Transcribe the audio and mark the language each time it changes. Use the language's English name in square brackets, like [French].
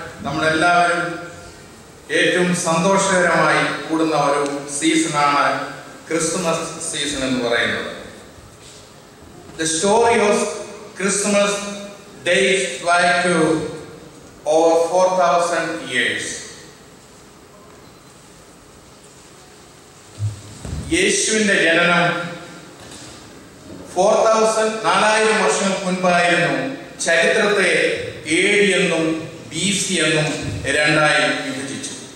[Malayalam] നമ്മളെല്ലാവരും ഏറ്റവും സന്തോഷകരമായി കൂടുന്ന ഒരു സീസണാണ് ക്രിസ്മസ് സീസൺ എന്ന് പറയുന്നത്. [English] The story of Christmas dates back to over 4,000 years. [Malayalam] യേശുവിന്റെ ജനനം 4,000 വർഷങ്ങൾക്ക് മുൻപായിരുന്നു. ചരിത്രത്തെ AD എന്നും BC എന്നും രണ്ടായി വിഭജിച്ചു.